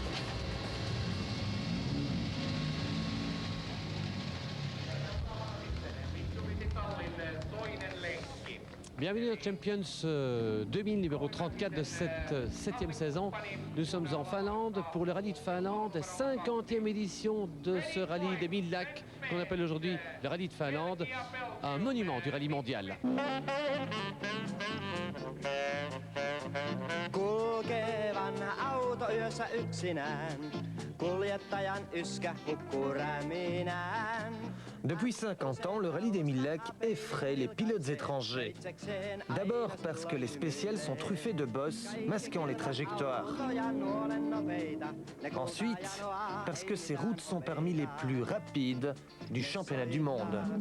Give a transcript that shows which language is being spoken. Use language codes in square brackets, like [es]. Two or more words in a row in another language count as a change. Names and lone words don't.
[fr] Bienvenue au Champions 2000, numéro 34 de cette 7e saison. Nous sommes en Finlande pour le rallye de Finlande, 50e édition de ce rallye des 1000 lacs qu'on appelle aujourd'hui le rallye de Finlande, un monument du rallye mondial. [fi] Kulkevan auto yössä yksinään, kuljettajan yskä kukkuu räminään. [fr] Depuis 50 ans, le rallye des 1000 lacs effraie les pilotes étrangers. D'abord parce que les spéciales sont truffées de bosses masquant les trajectoires. Ensuite, parce que ces routes sont parmi les plus rapides du championnat du monde.